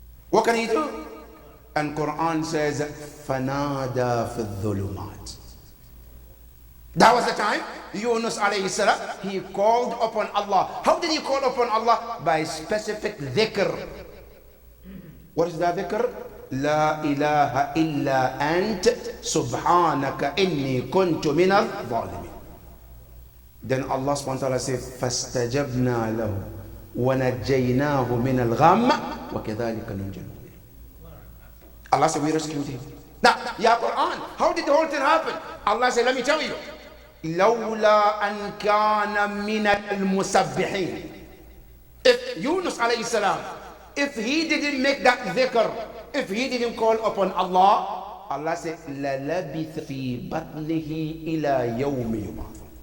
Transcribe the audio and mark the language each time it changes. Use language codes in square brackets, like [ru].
[en] What can he do? And Quran says, [ar] فَنَادَى فِي الظُّلُمَاتِ. [en] That was the time Yunus alayhi salam, he called upon Allah. How did he call upon Allah? By specific dhikr. What is that dhikr? [ar] لا إله إلا أنت سبحانك إني كنت من الظالمين. [en] Then Allah subhanahu wa ta'ala said, [ar] فاستجبنا له ونجيناه من الغم وكذلك ننجي المؤمنين. [en] Allah said, we rescued him. Now, Ya Quran, how did the whole thing happen? Allah said, let me tell you. [ar] لولا أن كان من المسبحين. [en] If Yunus alayhi salam, if he didn't make that dhikr, if he didn't call upon Allah, Allah said, [ar] لَلَبِثَ فِي بَطْنِهِ إِلَى يَوْمِ يُبْعَثُ.